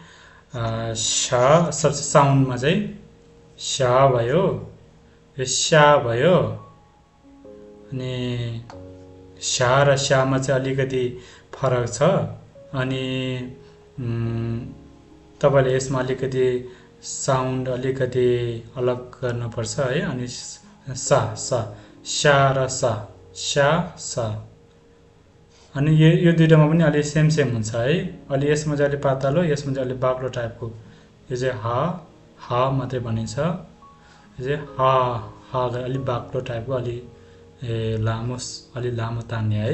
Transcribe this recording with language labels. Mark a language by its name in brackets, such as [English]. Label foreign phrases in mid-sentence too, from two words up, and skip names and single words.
[Nepali] सबसे साउन्डमा चाहिँ स भयो, यो स्या भयो, अनि स्या र स्यामा चाहिँ अलिकति फरक छ। अनि तपाईँले यसमा अलिकति साउन्ड अलिकति अलग गर्नुपर्छ है। अनि सा सा स्या र सा स्या सा, अनि यो दुईटामा पनि अलि सेम हुन्छ है। अलि यसमा चाहिँ अलि पातलो, यसमा चाहिँ अलि बाक्लो टाइपको। यो चाहिँ हा मात्रै भनिन्छ। यो चाहिँ हा अलि बाक्लो टाइपको, अलि अलि लामो तान्ने है।